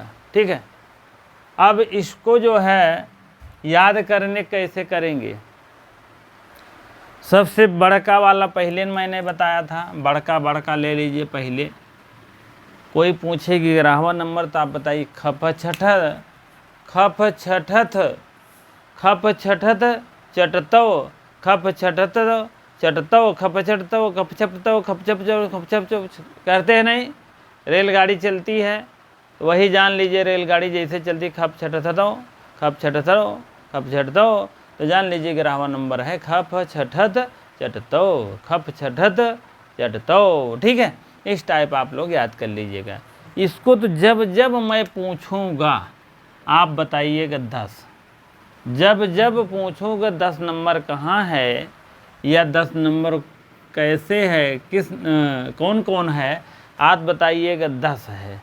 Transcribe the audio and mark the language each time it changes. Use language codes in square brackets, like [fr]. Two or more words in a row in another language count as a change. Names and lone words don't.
[hi] ठीक है, अब इसको जो है याद करने कैसे करेंगे? सबसे बड़का वाला पहले मैंने बताया था, बड़का ले लीजिए पहले। कोई पूछेगी 11वां नंबर तो आप बताइए। खप छठत, खप छठत, खप छठत चटतो, खप छठत चटतो, खप चटतो, खप छपतो, खप छपचो, खप छपचो करते हैं नहीं? रेलगाड़ी चलती है, वही जान लीजिए रेलगाड़ी जैसे चलती, खप छठतो, खप छठतो, खप छठतो, तो जान लीजिए 11वां नंबर है खप छठत चटतो, खप छठत चटतो। ठीक है, इस टाइप आप लोग याद कर लीजिएगा। इसको तो जब जब मैं पूछूंगा आप बताइएगा 10। जब जब पूछूंगा 10 नंबर कहाँ है या 10 नंबर कैसे है, किस कौन कौन है, आप बताइएगा 10 है।